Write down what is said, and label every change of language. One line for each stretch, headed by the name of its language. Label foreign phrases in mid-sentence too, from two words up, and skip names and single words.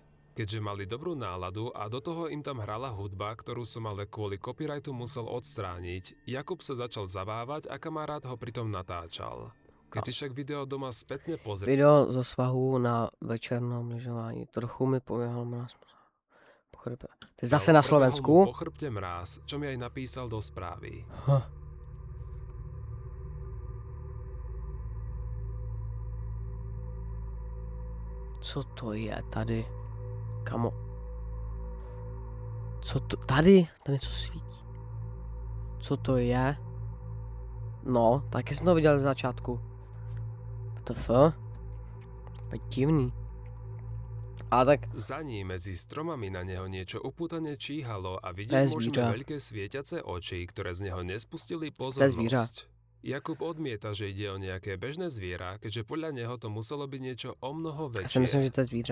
Slovak: Keďže mali dobrú náladu a do toho im tam hrala hudba, ktorú som ale kvôli copyrightu musel odstrániť, Jakub sa začal zabávať a kamarát ho pritom natáčal. Keď si však video doma spätne pozrie, Video zo svahu na večernom lyžování.
Czech: Trochu mi poběhal mráz. Po chrbě. To je zase na
Slovak: prebehol mu
Czech: Slovensku.
Slovak: po chrbte mráz, čo mi aj napísal do správy.
Czech: Co to je tady? Kamo. Co to? Tady? Tam něco svítí. Co to je? No, taky jsem to viděl z začátku. WTF? To je divný. A tak,
Slovak: Za ním medzi stromami na neho niečo upútane číhalo a
Czech: To je
Slovak: vidieť môžeme
Czech: zvířa.
Slovak: veľké svietiace oči, ktoré z neho nespustili
Czech: je zvířa.
Slovak: pozornosť. Jakub odmieta, že ide o nejaké bežné zviera, keďže podľa neho to muselo byť niečo o mnoho
Czech: já si myslím,
Slovak: väčšie.
Czech: že to je zvíře.